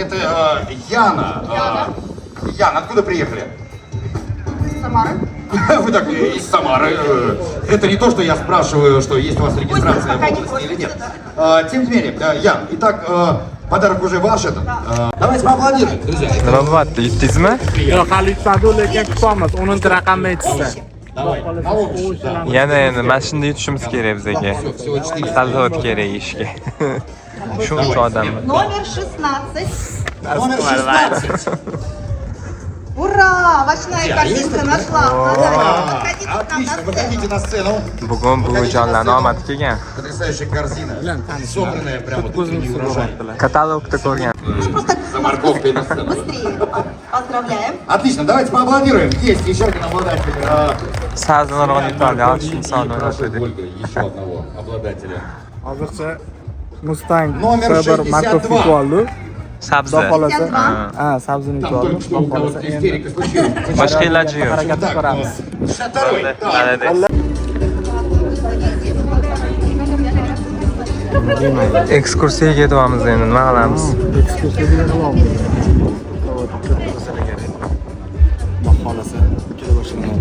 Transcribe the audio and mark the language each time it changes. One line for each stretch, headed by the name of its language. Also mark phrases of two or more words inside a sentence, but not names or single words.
Russian: Это Яна. Яна, откуда приехали? Самара. Вы так из Самары. Это не то, что я спрашиваю, что есть у вас регистрация в пока не области или нет. просите, Тем не менее, Ян, итак, подарок уже ваш этот. Давайте поаплодируем, друзья.
Uzbek: Nima bo'lyapti? Yutdingizmi? Yo'q, hali yutmadi, lekin kutamiz. 10-raqamni aytsa.
Russian: Давай, на очередь.
Uzbek: Yana endi mana shunda yutishimiz kerak bizga.
Russian: Всего 4.
Uzbek: Sabzavot kerak ishga. Shuncha odam.
Russian: Номер 16. Номер 16. Ура! Овощная корзинка нашла. Подходите к нам Отлично, на выходите сцену. на сцену.
Uzbek: Bugun buvijonlarni omadi kelgan.
Russian: Потрясающая корзина. Собранная прямо вот утренний урожай.
Uzbek: Katalogda ko'rgan.
Russian: Ну, просто За морковкой на сцену. быстрее. Поздравляем. Отлично, давайте поаплодируем. Есть еще один обладатель.
Uzbek: Sabzavotni yutadi, yaxshi insonni o'ynatadi.
Russian: Ольга, еще одного обладателя.
Uzbek: Hozircha Mustang
Russian: Номер
Uzbek: bir markov 62. yutib oldi. Sabzi. Xudo xolasa, 52. ha, sabzini
Russian: Там
Uzbek: yutib oldi.
Russian: только что
Uzbek: Xudo
Russian: у кого-то
Uzbek: xolasa endi
Russian: истерика случилась.
Uzbek: Boshqa iloji yo'q. harakat
Russian: Так,
Uzbek: qilamiz.
Russian: 62. Давай. Молодец.
Uzbek: Ekskursiyaga ketyapmiz endi, nima qilamiz? Ekskursiyaga olamiz. Xudo xolasa, kela boshlaymiz.